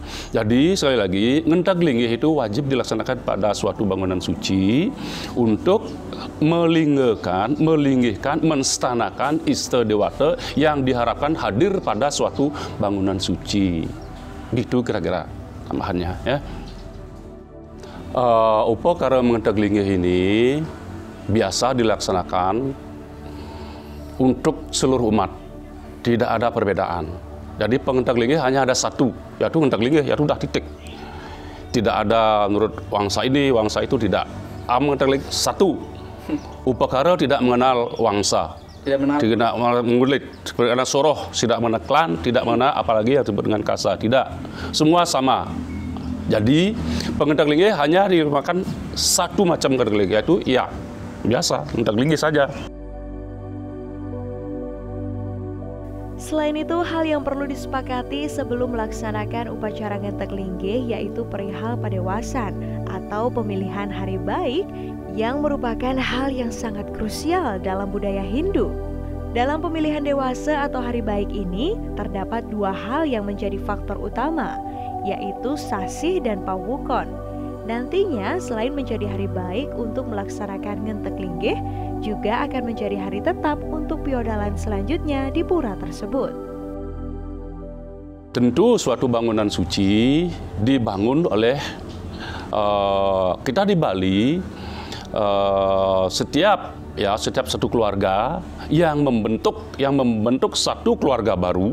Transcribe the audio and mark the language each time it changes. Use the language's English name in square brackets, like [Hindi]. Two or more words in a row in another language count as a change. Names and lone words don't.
[Indonesian] Jadi sekali lagi, ngentak linggih itu wajib dilaksanakan pada suatu bangunan suci untuk melinggihkan, menstanakan Ista Dewata yang diharapkan hadir pada suatu bangunan suci. Gitu kira-kira tambahannya ya. Upacara mengentak linggih ini biasa dilaksanakan untuk seluruh umat, tidak ada perbedaan. Jadi pengentak linggih hanya ada satu, yaitu ngentak linggih, yaitu udah titik. Tidak ada menurut wangsa ini, wangsa itu tidak. Ngentak linggih satu. Upakara tidak mengenal wangsa, tidak mengulit, karena soroh, tidak mengenal klan, tidak mengenal apalagi yang disebut dengan kasa, tidak. Semua sama. Jadi pengentak linggih hanya dimakan satu macam ngentak linggih, yaitu ya biasa ngentak linggih saja. Selain itu, hal yang perlu disepakati sebelum melaksanakan upacara ngentek linggih yaitu perihal padewasan atau pemilihan hari baik yang merupakan hal yang sangat krusial dalam budaya Hindu. Dalam pemilihan dewasa atau hari baik ini, terdapat dua hal yang menjadi faktor utama, yaitu sasih dan pawukon. Nantinya, selain menjadi hari baik untuk melaksanakan ngentek linggih, juga akan menjadi hari tetap untuk piodalan selanjutnya di pura tersebut. Tentu suatu bangunan suci dibangun oleh kita di Bali, setiap satu keluarga yang membentuk satu keluarga baru.